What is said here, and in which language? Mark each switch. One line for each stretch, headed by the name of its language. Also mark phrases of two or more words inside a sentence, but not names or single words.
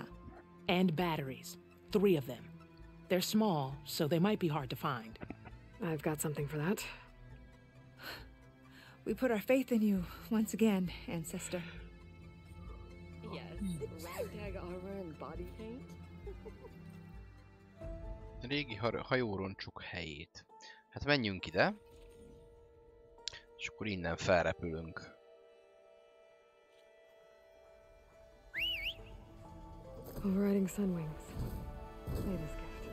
English: And batteries. 3 of them. They're small, so they might be hard to find. I've got something for that. We put our faith in you once again, ancestor. Yes, ragtag armor and body paint.
Hungarian: Régi hajóroncsuk helyét. Hát menjünk ide. És akkor innen felrepülünk.
English: Overriding sun wings. Latest gift.